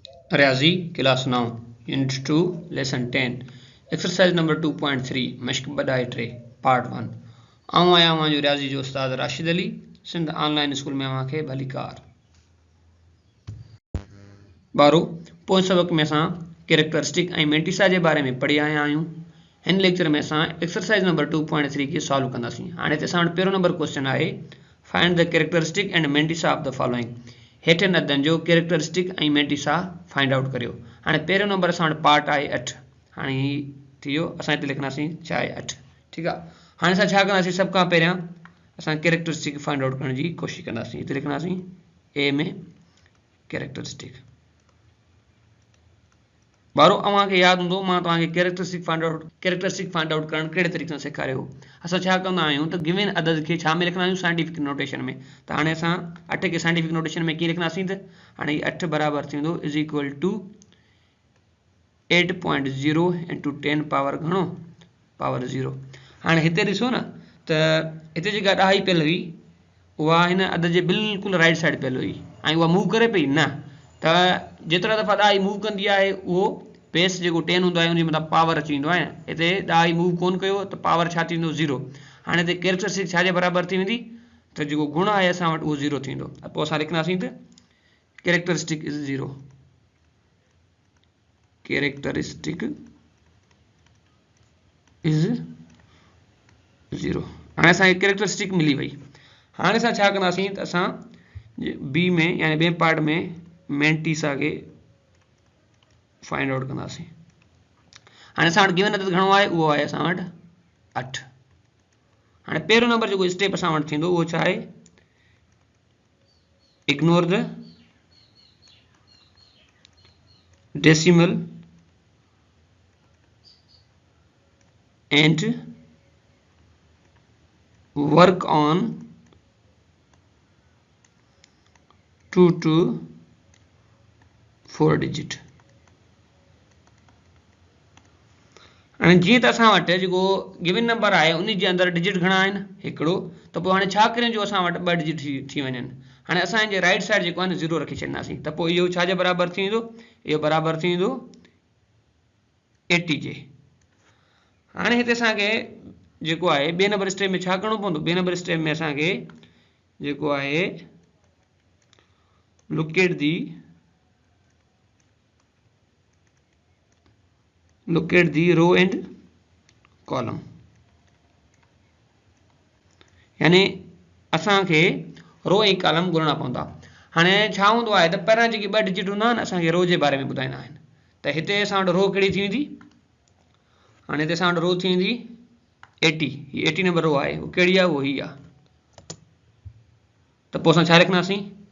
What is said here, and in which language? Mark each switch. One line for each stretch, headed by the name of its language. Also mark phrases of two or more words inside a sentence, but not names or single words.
Sindhi: रियाजी क्लास 9 यूनिट 2 लेसन 10
English: exercise number
Sindhi: 2.3 मश्क बदाए टे पार्ट 1 आऊं आया जो रियाजी जो उस्ताद राशिद अली सिंध ऑनलाइन स्कूल में अवांखे भली कार बारो पोइ सबक में असां कैरेक्टरिस्टिक ऐं मेंटिसा जे बारे में पढ़ी आया आहियूं हिन लेक्चर में असां
English: exercise number
Sindhi: 2.3 खे सॉल्व कंदासीं हाणे हिते असां वटि पहिरियों नंबर क्वेश्चन आहे
English: find the characteristic and mantissa of the following
Sindhi: हेठनि अदनि जो कैरेक्टरिस्टिक ऐं मेंटिसा
English: find out
Sindhi: करियो हाणे पहिरियों नंबर असां वटि पार्ट आहे 8 हाणे ही थी वियो असां हिते लिखंदासीं छा आहे 8 ठीकु आहे हाणे असां छा कंदासीं सभ खां पहिरियां असां कैरेक्टरिस्टिक
English: find out
Sindhi: करण जी कोशिशि कंदासीं हिते लिखंदासीं ए में कैरेक्टरिस्टिक बारो अवांखे यादि हूंदो मां तव्हांखे कैरेक्टरिस्टिक
English: find out
Sindhi: करणु कहिड़े तरीक़े सां सेखारियो असां छा कंदा आहियूं त गिवन अदद खे छा में लिखंदा आहियूं
English: scientific notation
Sindhi: में त हाणे असां 8 खे
English: scientific notation
Sindhi: में कीअं लिखंदासीं त हाणे 8 बराबर थींदो
English: is equal to
Sindhi: 8.0 इंटू 10 पावर घणो पावर 0 हाणे हिते ॾिसो न त हिते जेका ॾाही पियल हुई उहा हिन अदद जे बिल्कुलु
English: right side
Sindhi: पियल हुई ऐं उहा मूव करे पई न त जेतिरा दफ़ा ॾाही मूव कंदी आहे उहो बेस जेको 10 हूंदो आहे उनजे मथां पावर अची वेंदो आहे हिते ॾाही मूव कोन कयो त पावर छा थींदो 0 हाणे हिते कैरेक्टरिस्टिक छा जे बराबरि थी वेंदी त जेको गुण आहे असां वटि उहो 0 थींदो पोइ असां लिखंदासीं त
English: characteristic is
Sindhi: 0 कैरेक्टरिस्टिक इज़ 0 हाणे असांखे कैरेक्टरिस्टिक मिली वई हाणे असां छा कंदासीं त असां बी में यानी ॿिए पार्ट में मेंटिसा खे
English: find out
Sindhi: कंदासीं हाणे असां वटि गिवन अदद घणो आहे उहो आहे असां वटि 8 हाणे पहिरियों नंबर जेको स्टेप असां वटि थींदो उहो छा आहे
English: ignore the decimal and work on 2 to
Sindhi: 4 डिजिट हाणे जीअं त असां वटि जेको
English: given number
Sindhi: आहे उन जे अंदरि डिजिट घणा आहिनि हिकिड़ो त पोइ हाणे छा करियूं जो असां वटि 2 डिजिट थी वञनि हाणे असांजे
English: right side
Sindhi: जेको आहे न 0 रखी छॾींदासीं त पोइ इहो छा जे बराबरि थी वेंदो इहो बराबरि थी वेंदो 80 जे हाणे हिते असांखे जेको आहे ॿिए नंबर स्टेप में छा करिणो पवंदो ॿिए नंबर स्टेप में असांखे जेको आहे
English: locate the row and column
Sindhi: यानी असांखे रो ऐं कॉलम ॻोल्हणा पवंदा हाणे छा हूंदो आहे त पहिरियां जेके 2 डिजिट हूंदा आहिनि असांखे रो जे बारे में ॿुधाईंदा आहिनि त हिते असां वटि रो कहिड़ी थी वेंदी हाणे हिते असां वटि रो थी वेंदी 80 ही 80 नंबर रो आहे उहो कहिड़ी आहे उहो ही आहे त पोइ असां छा लिखंदासीं